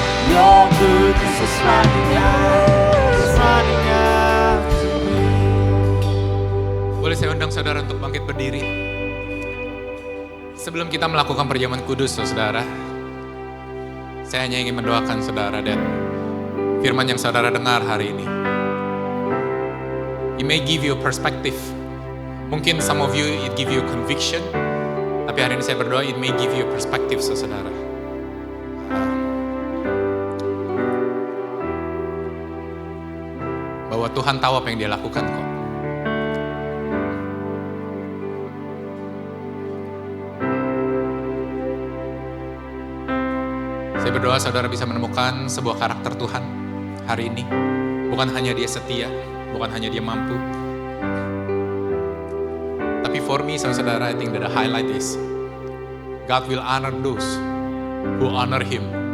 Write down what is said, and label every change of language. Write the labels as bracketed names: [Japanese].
[English] Your goodness is running out, it's running out to me. [Indonesian] Boleh saya undang saudara untuk bangkit berdiri? Sebelum kita melakukan perjamuan kudus, saudara, saya hanya ingin mendoakan saudara dan firman yang saudara dengar hari ini. [English] It may give you a perspective. [Indonesian] Mungkin [English] some of you it give you a conviction. [Indonesian] Tapi hari ini saya berdoa [English] it may give you a perspective, [Indonesian] saudara. Bahwa Tuhan tahu apa yang Dia lakukan kok. Saya berdoa saudara bisa menemukan sebuah karakter Tuhan hari ini. Bukan hanya Dia setia, bukan hanya Dia mampu. Tapi [English] for me, [Indonesian] saudara, [English] I think that the highlight is God will honor those who honor Him.